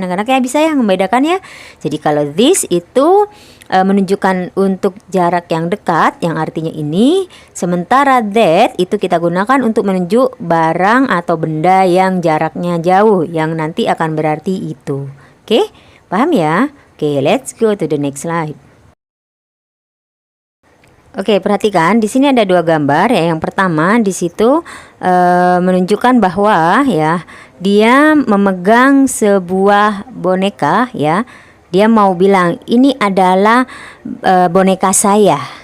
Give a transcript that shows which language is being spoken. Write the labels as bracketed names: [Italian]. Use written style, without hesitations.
[Indonesian] Anak-anak ya bisa ya membedakan ya. Jadi kalau this itu menunjukkan untuk jarak yang dekat yang artinya ini, sementara that itu kita gunakan untuk menunjuk barang atau benda yang jaraknya jauh yang nanti akan berarti itu. Oke, paham ya? [English] Oke, let's go to the next slide. [Indonesian] Oke, perhatikan di sini ada dua gambar ya. Yang pertama di situ menunjukkan bahwa ya dia memegang sebuah boneka ya. Dia mau bilang ini adalah boneka saya.